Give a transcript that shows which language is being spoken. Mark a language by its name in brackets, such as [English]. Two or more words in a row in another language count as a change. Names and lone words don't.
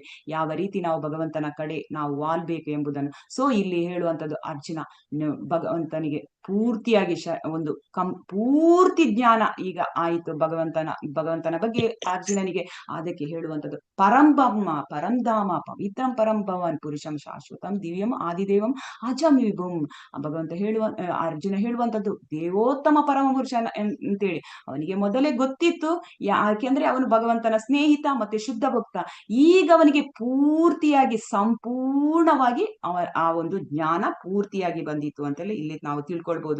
[Kannada] ಯಾವ ರೀತಿ ನಾವು ಭಗವಂತನ ಕಡೆ ನಾವು ವಾಲ್ಬೇಕು ಎಂಬುದನ್ನು. ಸೊ ಇಲ್ಲಿ ಹೇಳುವಂಥದ್ದು ಅರ್ಜುನ ಭಗವಂತನಿಗೆ ಪೂರ್ತಿಯಾಗಿ ಒಂದು ಪೂರ್ತಿ ಜ್ಞಾನ ಈಗ ಆಯಿತು ಭಗವಂತನ ಬಗ್ಗೆ ಅರ್ಜುನನಿಗೆ. ಅದಕ್ಕೆ ಹೇಳುವಂಥದ್ದು [Sanskrit] ಪರಂಬ್ರಹ್ಮ ಪರಂಧಾಮ ಪವಿತ್ರಂ ಪರಂ ಭವಾನ್ ಪುರುಷಂ ಶಾಶ್ವತಂ ದಿವ್ಯಂ ಆದಿದೇವಂ ಅಜಂ ವಿಭುಂ. [Kannada] ಭಗವಂತ ಅರ್ಜುನ ಹೇಳುವಂಥದ್ದು ದೇವೋತ್ತಮ ಪರಮ ಪುರುಷ ಅಂತೇಳಿ ಅವನಿಗೆ ಮೊದಲೇ ಗೊತ್ತಿತ್ತು. ಯಾಕೆಂದ್ರೆ ಅವನು ಭಗವಂತನ ಸ್ನೇಹಿತ ಮತ್ತೆ ಶುದ್ಧ ಭಕ್ತ. ಈಗ ಅವನಿಗೆ ಪೂರ್ತಿಯಾಗಿ ಸಂಪೂರ್ಣವಾಗಿ ಆ ಒಂದು ಜ್ಞಾನ ಪೂರ್ತಿಯಾಗಿ ಬಂದಿತ್ತು ಅಂತೇಳಿ ಇಲ್ಲಿ ನಾವು ತಿಳ್ಕೊಳ್ಬಹುದು.